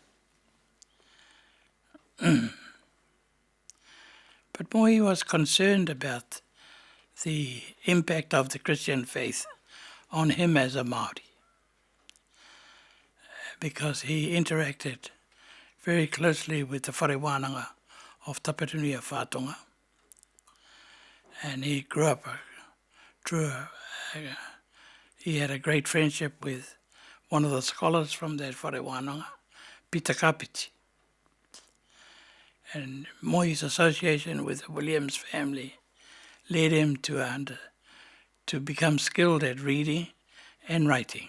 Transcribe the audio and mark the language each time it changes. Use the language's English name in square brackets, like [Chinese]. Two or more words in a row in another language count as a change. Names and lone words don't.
[English] But Moi was concerned about the impact of the Christian faith on him as a Māori, because he interacted very closely with the [Māori] whare wānanga [English] of Tapatungia Whātonga. And he grew up he had a great friendship with one of the scholars from that [Māori] Whare Wānanga, [English] Peter Kapiti. And Moi's association with the Williams family led him to become skilled at reading and writing.